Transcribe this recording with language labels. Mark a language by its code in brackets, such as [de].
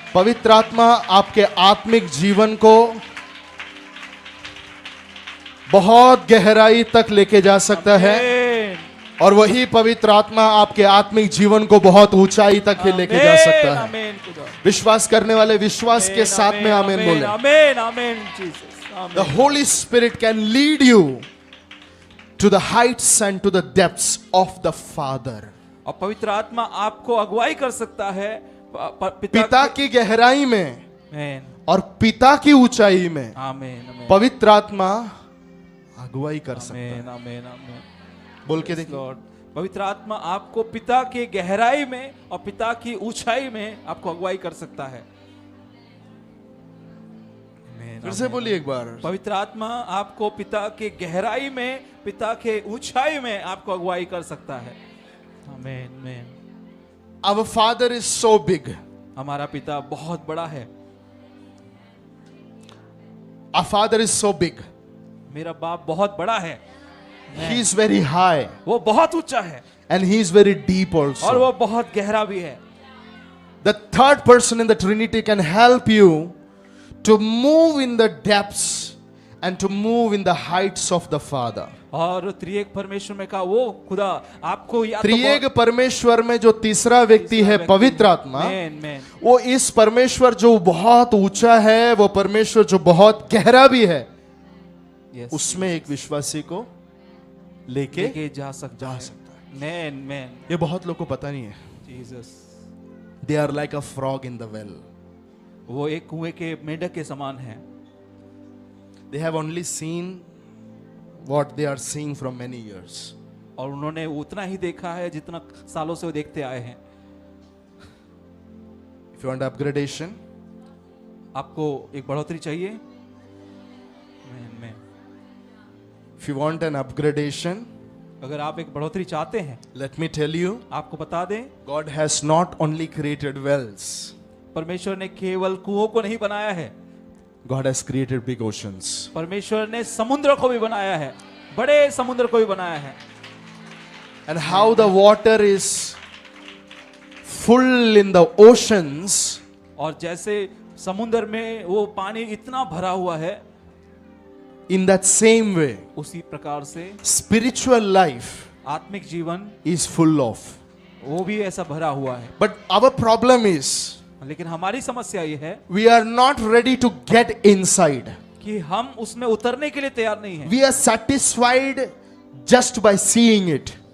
[hi] पवित्र आत्मा आपके आत्मिक जीवन को बहुत गहराई तक लेके जा सकता है आमेन। और वही पवित्र आत्मा आपके आत्मिक जीवन को बहुत ऊंचाई तक लेके जा सकता है। आमेन खुदा। विश्वास करने वाले विश्वास के साथ में आमेन बोले। आमेन आमेन Jesus. Amen. [en] The Holy Spirit can lead you to the heights and to the depths of the Father. [hi] और पवित्र आत्मा आपको अगुवाई कर सकता है पिता की गहराई में आमेन और पिता की ऊंचाई में आमेन आमेन पवित्र आत्मा अगुवाई कर सकता है। आमेन आमेन आमेन। बोल के देखिए। लॉर्ड पवित्र आत्मा आपको पिता के गहराई में और पिता की ऊंचाई में आपको अगुवाई कर सकता है। आमेन, फिर से आमेन। बोलिए एक बार। पवित्र आत्मा आपको पिता के गहराई में पिता के ऊंचाई में आपको अगुवाई कर सकता है। आमेन आमेन। [en] Our Father is so big. [hi] हमारा पिता बहुत बड़ा है। [en] Our Father is so big. [hi] मेरा बाप बहुत बड़ा है। [en] He is very high [hi] वो बहुत ऊंचा है [en] and he is very deep [hi] और [en] also. [hi] वो बहुत गहरा भी है। [en] The third person in the Trinity can help you to move in the depths and to move in the heights of the Father. [hi] और त्रिएक परमेश्वर में का वो खुदा आपको या तो त्रिएक परमेश्वर में जो तीसरा व्यक्ति है पवित्र आत्मा, आमेन आमेन। वो इस परमेश्वर जो बहुत ऊंचा है, वो परमेश्वर जो बहुत गहरा भी है, [en] Yes, [hi] उसमें एक विश्वासी को लेके लेके जा सकता है। मैन मैन ये बहुत लोगों को पता नहीं है। Jesus. [en] They are like a frog in the well. [hi] वो एक कुएं के मेंढक के समान है। [en] They have only seen what they are seeing from many years. [hi] और उन्होंने उतना ही देखा है जितना सालों से वो देखते आए हैं। [en] If you want upgradation, [hi] आपको एक बढ़ोतरी चाहिए। Man man. [en] if you want an upgradation, [hi] अगर आप एक बढ़ोतरी चाहते हैं, [en] let me tell you, [hi] आपको बता दें, [en] God has not only created wells, [hi] परमेश्वर ने केवल कुओं को नहीं बनाया है, [en] God has created big oceans. [hi] परमेश्वर ने समुद्र को भी बनाया है, बड़े समुद्र को भी बनाया है। [en] And how the water is full in the oceans, [hi] और जैसे समुद्र में वो पानी इतना भरा हुआ है, [en] in that same way, [hi] उसी प्रकार से [en] spiritual life [hi] आत्मिक जीवन [en] is full of. [hi] वो भी ऐसा भरा हुआ है। [en] But our problem is, [hi] लेकिन हमारी समस्या ये है [en] we are not ready to get inside. [hi] कि हम उसमें उतरने के लिए तैयार नहीं हैं। [en] We are satisfied just by seeing it.